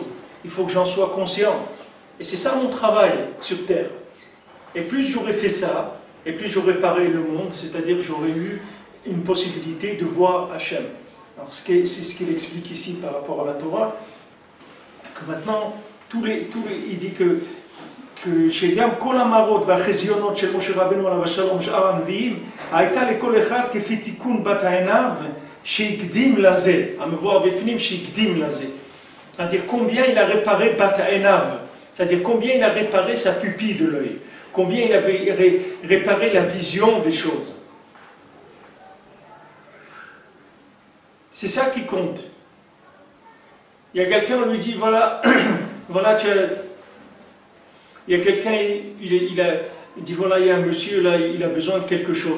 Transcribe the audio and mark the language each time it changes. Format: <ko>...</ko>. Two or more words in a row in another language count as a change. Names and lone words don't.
<fr>Il faut que j'en sois conscient. Et c'est ça mon travail sur Terre. Et plus j'aurais fait ça, et plus j'aurais paré le monde, c'est-à-dire j'aurais eu une possibilité de voir Hachem. Alors c'est ce qu'il explique ici par rapport à la Torah, que maintenant, il dit que</fr> <he>שגם כל המראות והחזיונות של משה רבנו עליו השלום שאר הנביאים הייתה לכל אחד כפי תיקון בת העיניו שהקדים לזה, המבואר בפנים שהקדים לזה.</he> <fr>C'est-à-dire combien il a réparé</fr> <he>בת עינו,</he> <fr>c'est-à-dire combien il a réparé sa pupille de l'œil, combien il avait réparé la vision des choses. C'est ça qui compte. Il y a quelqu'un, on lui dit, voilà, voilà, il y a quelqu'un, il dit, voilà, il y a un monsieur, là, il a besoin de quelque chose.</fr>